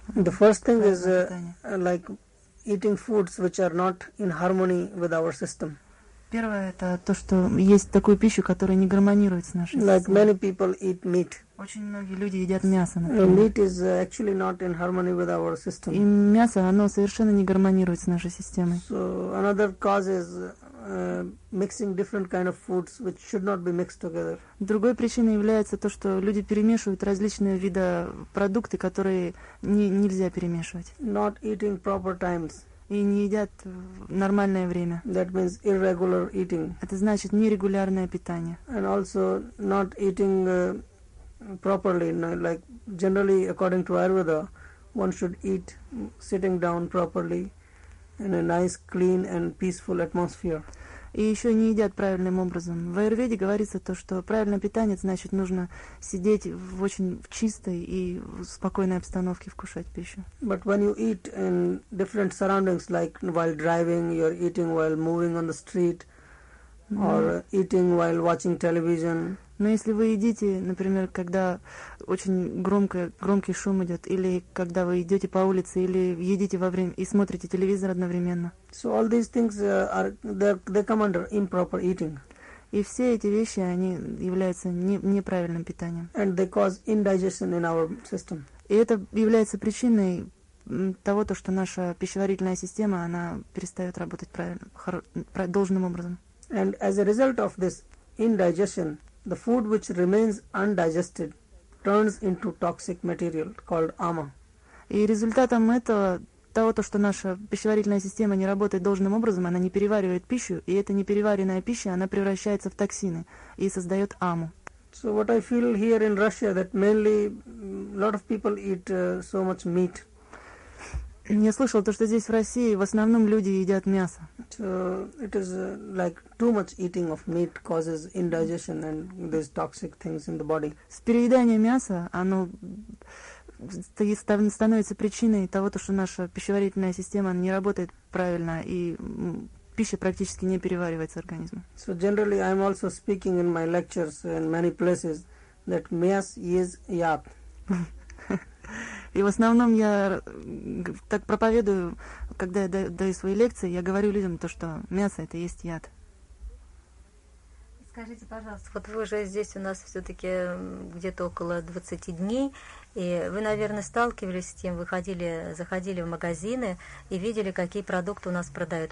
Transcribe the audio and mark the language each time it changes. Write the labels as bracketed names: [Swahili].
[English] The first thing is like eating foods which are not in harmony with our system. [Russian] Первое это то, что есть такую пищу, которая не гармонирует с нашей системой. [English] Like many people eat meat. [Russian] Очень многие люди едят мясо. [English] Meat is actually not in harmony with our system. [Russian] И мясо, оно совершенно не гармонирует с нашей системой. [English] So another cause is mixing different kind of foods which should not be mixed together. [Russian] Другой причиной является то, что люди перемешивают различные виды продукты, которые нельзя перемешивать. [English] Not eating proper times. [Russian] И не едят в нормальное время. [English] That means irregular eating. [Russian] Это значит нерегулярное питание. [English] And also not eating properly, like generally according to Ayurveda, one should eat sitting down properly in a nice, clean and peaceful atmosphere. [Russian] И еще не едят правильным образом. В Аюрведе говорится то, что правильное питание, значит, нужно сидеть в очень чистой и спокойной обстановке, вкушать пищу. [English] But when you eat in different surroundings, like while driving, you're eating while moving on the street, or eating while watching television. [Russian] Но если вы едите, например, когда очень громкий шум идет, или когда вы идете по улице, или едите во время и смотрите телевизор одновременно. [English] So all these things are they come under improper eating. [Russian] И все эти вещи, они являются неправильным питанием. [English] And they cause indigestion in our system. [Russian] И это является причиной того, то, что наша пищеварительная система, она перестает работать правильно, должным образом. [English] And as a result of this indigestion, the food which remains undigested turns into toxic material called ama. [Russian] И результатом этого, того, то, что наша пищеварительная система не работает должным образом, она не переваривает пищу, и эта непереваренная пища, она превращается в токсины и создает аму. [English] So what I feel here in Russia, that mainly a lot of people eat so much meat. [Russian] Я слышал то, что здесь в России в основном люди едят мясо. [English] So it is like too much eating of meat causes indigestion and these toxic things in the body. [Russian] С перееданием мяса оно становится причиной того, что наша пищеварительная система не работает правильно, и пища практически не переваривается организмом. [English] So generally I'm also speaking in my lectures in many places that mass is yad. [Russian] И в основном я так проповедую, когда я даю свои лекции, я говорю людям то, что мясо — это есть яд. Скажите, пожалуйста, вот вы уже здесь у нас все-таки где-то около 20 дней, и вы, наверное, сталкивались с тем, выходили, заходили в магазины и видели, какие продукты у нас продают.